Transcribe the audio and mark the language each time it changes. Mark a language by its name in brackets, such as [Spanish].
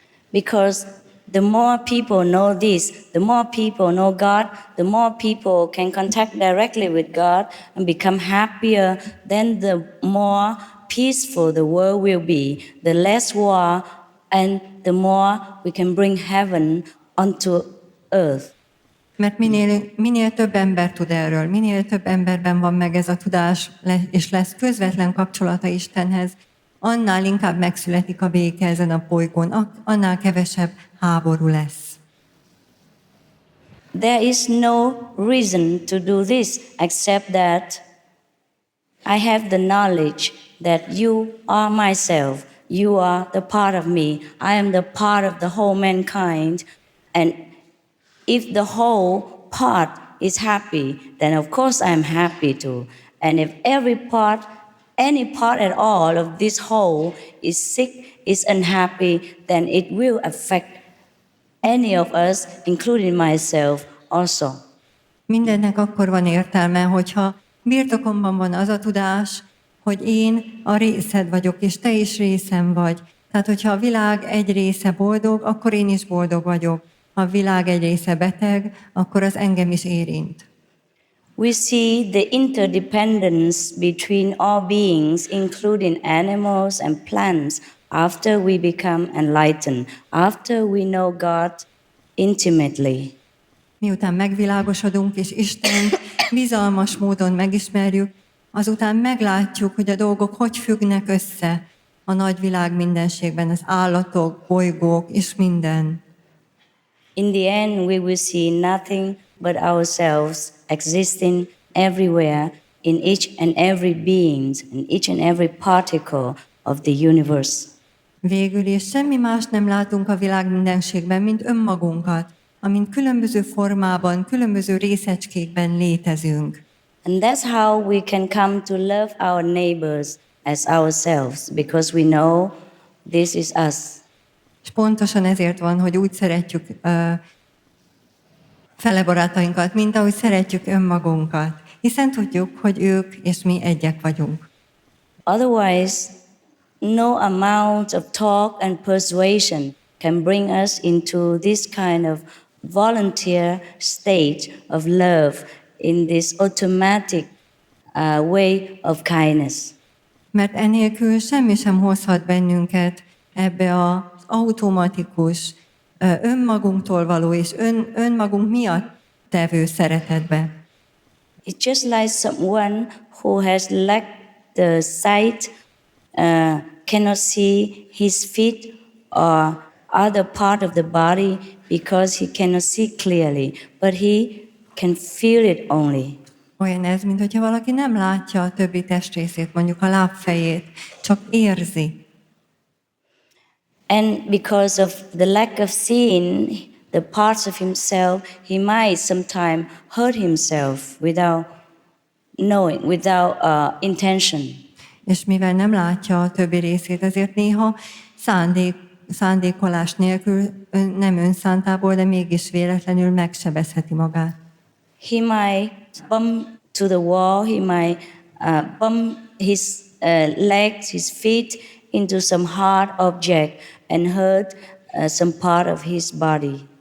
[English] Because the more people know this, the more people know God, the more people can contact directly with God and become happier, then the more peaceful the world will be, the less war, and the more we can bring heaven onto earth. [Hungarian] Mert minél több ember tud erről, minél több emberben van meg ez a tudás, és lesz közvetlen kapcsolata Istenhez, annál inkább megszületik a béke ezen a bolygón, annál kevesebb háború lesz. [English] There is no reason to do this except that I have the knowledge that you are myself, you are the part of me, I am the part of the whole mankind, and if the whole part is happy, then of course I'm happy too. And if any part at all of this whole is sick, is unhappy, then it will affect any of us, including myself also. [Hungarian] Mindennek akkor van értelme, hogyha birtokomban van az a tudás, hogy én a részed vagyok, és te is részem vagy. Tehát, hogyha a világ egy része boldog, akkor én is boldog vagyok. Ha a világ egy része beteg, akkor az engem is érint. [English] We see the interdependence between all beings, including animals and plants, after we become enlightened, after we know God intimately. [Hungarian] Miután megvilágosodunk és Istent bizalmas módon megismerjük, azután meglátjuk, hogy a dolgok hogy függnek össze a nagyvilág mindenségben, az állatok, bolygók és minden. [English] In the end, we will see nothing but ourselves existing everywhere in each and every being, in each and every particle of the universe. [Hungarian] Végül is semmi más nem látunk a világ mindenségben, mint önmagunkat, amint különböző formában, különböző részecskékben létezünk. [English] And that's how we can come to love our neighbors as ourselves, because we know this is us. [Hungarian] És pontosan ezért van, hogy úgy szeretjük fele barátainkat, mint ahogy szeretjük önmagunkat, hiszen tudjuk, hogy ők és mi egyek vagyunk. [English] Otherwise, no amount of talk and persuasion can bring us into this kind of volunteer state of love in this automatic way of kindness. [Hungarian] Mert enélkül semmi sem hozhat bennünket ebbe az automatikus, önmagunktól való és önmagunk miatt tevő szeretetbe. [English] It's just like someone who has lacked the sight, cannot see his feet or other part of the body because he cannot see clearly, but he can feel it only. [Hungarian] Olyan ez, mint hogyha valaki nem látja a többi testrészét, mondjuk a lábfejét, csak érzi. [English] And because of the lack of seeing the parts of himself, he might sometimes hurt himself without knowing, without intention. [Hungarian] És mivel nem látja a többi részét, ezért néha szándékolás nélkül, nem önszántából, de mégis véletlenül megsebezheti magát. [English] He might bump to the wall, he might bump his legs, his feet into some hard object and hurt some part of his body.